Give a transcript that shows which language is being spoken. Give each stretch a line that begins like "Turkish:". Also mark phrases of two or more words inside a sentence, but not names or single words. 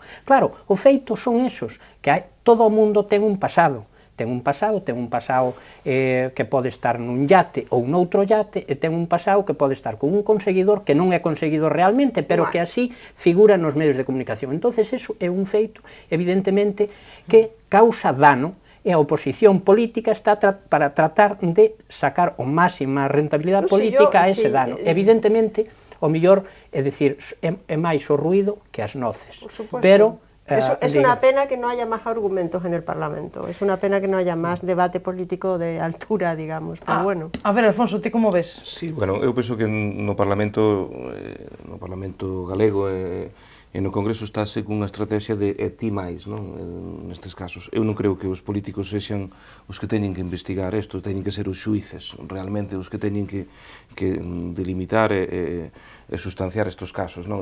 Galician: Claro, o feito son esos, que todo o mundo ten un pasado que pode estar nun yate ou noutro yate, e ten un pasado que pode estar con un conseguidor que non é conseguidor realmente, pero que así figura nos medios de comunicación. Entonces, eso é un feito, evidentemente, que causa dano, e a oposición política está para tratar de sacar o máxima rentabilidade política a ese dano. Evidentemente, o mellor, é dicir, é máis o ruido que as noces,
Spanish: pero es una pena que no haya más argumentos en el Parlamento, es una pena que no haya más debate político de altura, digamos, pero bueno.
Galician: A ver, Alfonso, ti como ves? Sí, bueno, eu penso que no Parlamento galego e no Congreso estáse cunha estrategia de ti máis, non? Nestes casos. Eu non creo que os políticos sexan os que teñen que investigar isto, teñen que ser os xuíces, realmente os que teñen que delimitar e sustanciar estes casos, non?